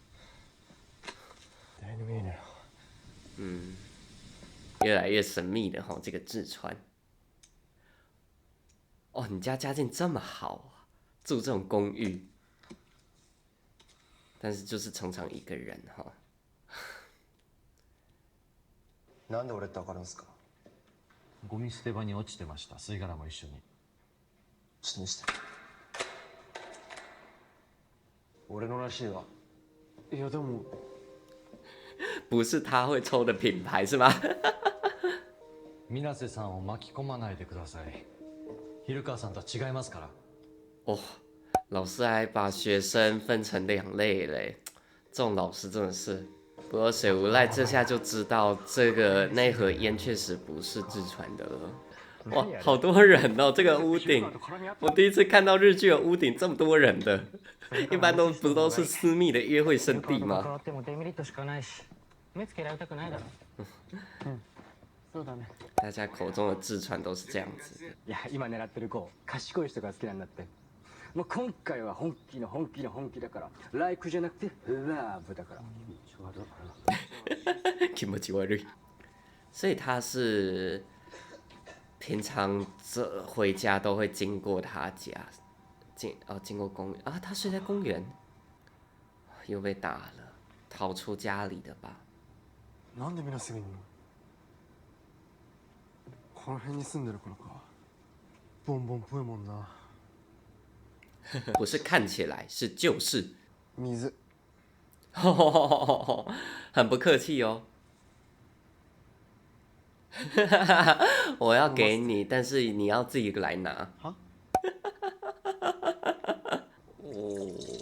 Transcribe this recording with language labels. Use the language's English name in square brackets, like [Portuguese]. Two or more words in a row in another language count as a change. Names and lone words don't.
[Chinese] 嗯，越来越神秘的哈，这个志川。哦，你家家境这么好啊，住这种公寓，但是就是常常一个人哈。 [Japanese] なんで俺ってわかるんすか？ゴミ捨て場に落ちてました。吸い殻も一緒に。ちょっと見せて。俺のらしいわ。いやでも。 [Chinese] 不是他会抽的品牌是吗？ [Japanese] 水瀬さんを巻き込まないでください。蛭川さんとは違いますから。 [Chinese] 哦，老师还把学生分成2类嘞，这种老师真的是。不过水无赖这下就知道这个那盒烟确实不是志川的了。哇，好多人哦！这个屋顶，我第一次看到日剧的屋顶这么多人的，一般不都是私密的约会圣地吗？大家口中的志川都是这样子的。 [Japanese] いや今狙ってる子賢い人が好きなんだって。もう今回は本気の本気の本気だから、ライクじゃなくてラブだから。気持ち悪い。 [Chinese] 所以他是平常回家都会经过他家，经过公园啊，他睡在公园，又被打了，逃出家里的吧？ [Japanese] なんで水瀬がいんの？この辺に住んでるからか。ボンボンっぽいもんな。 [Chinese] 不是看起来，是就是。水。很不客气哦。我要给你，但是你要自己来拿。哦。